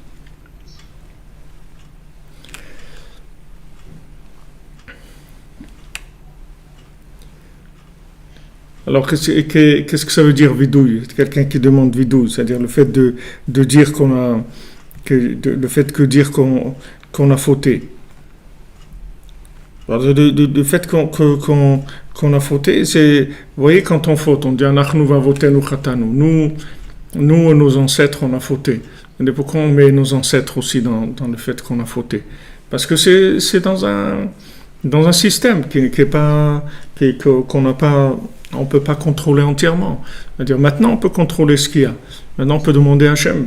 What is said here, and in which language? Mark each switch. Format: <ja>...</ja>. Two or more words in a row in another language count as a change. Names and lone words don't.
<fr>Alors, qu'est-ce que ça veut dire vidouille? Quelqu'un qui demande vidouille, c'est-à-dire le fait de dire qu'on a fauté. Alors, le fait qu'on a fauté, c'est, vous voyez, quand on faute, on dit</fr> <he>אנחנו ואבותינו חטאנו.</he> <fr>Nous, nos ancêtres, on a fauté. Et pourquoi on met nos ancêtres aussi dans le fait qu'on a fauté? Parce que c'est dans dans un système qui est pas, qu'on n'a pas, on peut pas contrôler entièrement. C'est-à-dire maintenant on peut contrôler ce qu'il y a. Maintenant on peut demander à Hachem.</fr>